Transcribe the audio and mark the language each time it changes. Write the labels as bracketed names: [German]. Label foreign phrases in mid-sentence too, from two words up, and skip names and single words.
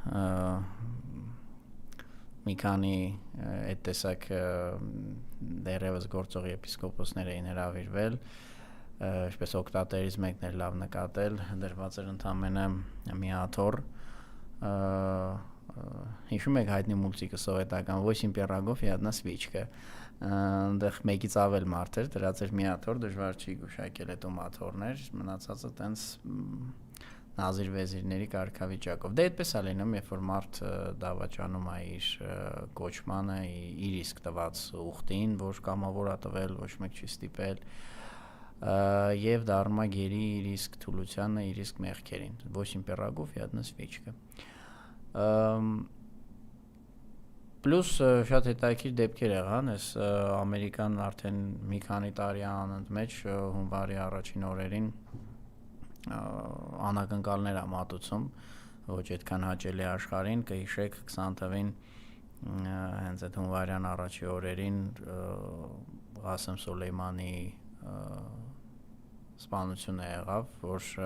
[Armenian] մի քանի այդ տեսակ դերևս գործող եպիսկոպոսներ էին հրավիրվել ինչպես օկտատերից մեկն էր լավ նկատել դրված էր ընդամենը մի աթոռ հիշում եք հայտնի մուլտիկը սովետական [Russian] «Восемь пирогов и одна свечка» [Armenian] այնտեղ մեկից ավել մարդ էր դրած էր մի աթոռ դժվար չի գուշակել այդ աթոռներ մնացածը տենց նազիր վեզիրների կարգավիճակով դե այդպես է լինում երբ որ մարդ դավաճանում է իր կոչմանը իր իսկ տված ուխտին որ կամավոր է տվել ոչ մեկ չի ստիպել եւ դառնում է գերի իր իսկ թուլությանը իր իսկ մեղքերին [Russian] «Восемь пирогов и одна свечка» [Armenian] Պլյուս շատ հետաքրքիր դեպքեր եղան, այս ամերիկան արդեն մի քանի տարի անընդմեջ հունվարի առաջին օրերին անակնկալներ է մատուցում, ոչ այդքան հաճելի աշխարհին, կհիշեք 20 թվին հենց այդ հունվարյան առաջի օրերին Ղասեմ Սոլեյմանի սպանությունը եղավ, որ